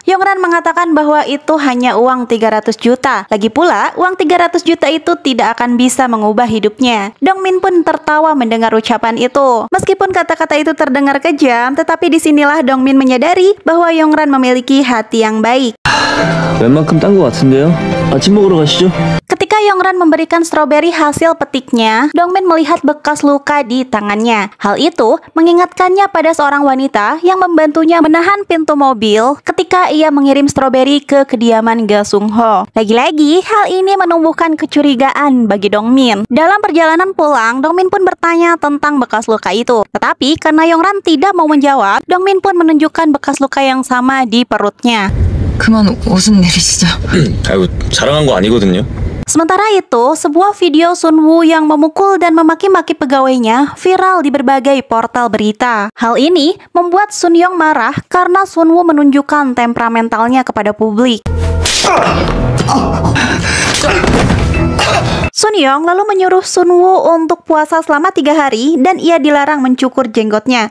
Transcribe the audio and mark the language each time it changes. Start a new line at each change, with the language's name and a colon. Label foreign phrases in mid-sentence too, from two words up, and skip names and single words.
Indonesian: Yongran mengatakan bahwa itu hanya uang 300 juta. Lagi pula, uang 300 juta itu tidak akan bisa mengubah hidupnya. Dongmin pun tertawa mendengar ucapan itu. Meskipun kata-kata itu terdengar kejam, tetapi disinilah Dongmin menyadari bahwa Yongran memiliki hati yang baik.
Korean: 웬만큼 딴 것 같은데요? 아침 먹으러 가시죠.
Indonesian: Ketika Yongran memberikan stroberi hasil petiknya, Dongmin melihat bekas luka di tangannya. Hal itu mengingatkannya pada seorang wanita yang membantunya menahan pintu mobil ketika ia mengirim stroberi ke kediaman Ga Sung-ho. Lagi-lagi, hal ini menumbuhkan kecurigaan bagi Dongmin. Dalam perjalanan pulang, Dongmin pun bertanya tentang bekas luka itu. Tetapi karena Yongran tidak mau menjawab, Dongmin pun menunjukkan bekas luka yang sama di perutnya.
Korean: 그만 웃음 내리시죠. 아이고 자랑한 거 아니거든요.
Indonesian: Sementara itu, sebuah video Sunwoo yang memukul dan memaki-maki pegawainya viral di berbagai portal berita. Hal ini membuat Sunyoung marah karena Sunwoo menunjukkan temperamentalnya kepada publik. Sunyoung lalu menyuruh Sunwoo untuk puasa selama 3 hari dan ia dilarang mencukur jenggotnya.